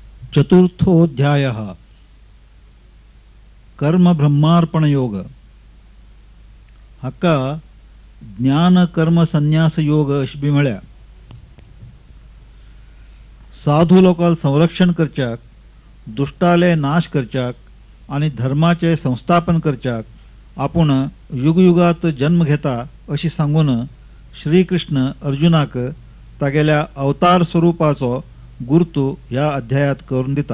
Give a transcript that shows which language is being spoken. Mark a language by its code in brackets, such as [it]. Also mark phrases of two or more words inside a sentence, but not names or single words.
[kok] चतुर्थोऽध्यायः कर्म ब्रह्मार्पण योग हाका ज्ञान कर्म संन्यास योग अशी बी म्हळ्या. साधू लोकांक संरक्षण करच्याक, दुष्टाले नाश करच्याक आणि धर्माचे संस्थापन करच्याक आपूण युगयुगात जन्म घेता अशी सांगून श्रीकृष्ण अर्जुनाक तागेल्या अवतार स्वरूपाचो गुर्तू ह्या अध्यायात करून दिता.